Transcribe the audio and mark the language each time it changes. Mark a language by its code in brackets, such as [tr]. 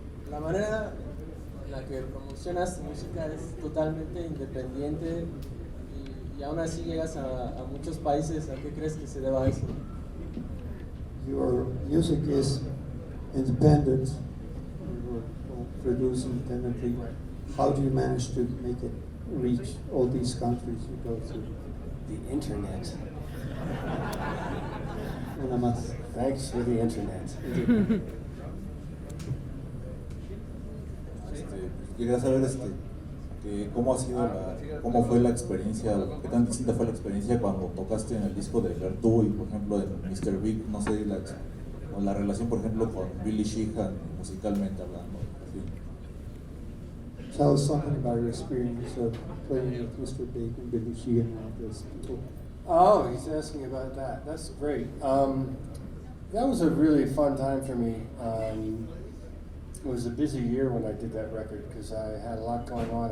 [es] La manera en la que promocionas tu música es totalmente independiente y aún así llegas a muchos países. ¿A qué crees que se deba eso? [en] Your music is independent. You produce independently. How do you manage to make it reach all these countries you go to? The internet. [es] Una más. [en] Thanks for the internet. [es] Quería saber que cómo fue la experiencia, qué tan distinta fue la experiencia cuando tocaste en el disco de Vertu y por ejemplo en Mr. Big, no sé, la relación por ejemplo con Billy Sheehan musicalmente hablando. ¿Sí? [en] Tell us something about your experience of playing with Mr. Big and Billy Sheehan and all those people. Oh, he's asking about that. That's great. That was a really fun time for me. It was a busy year when I did that record because I had a lot going on.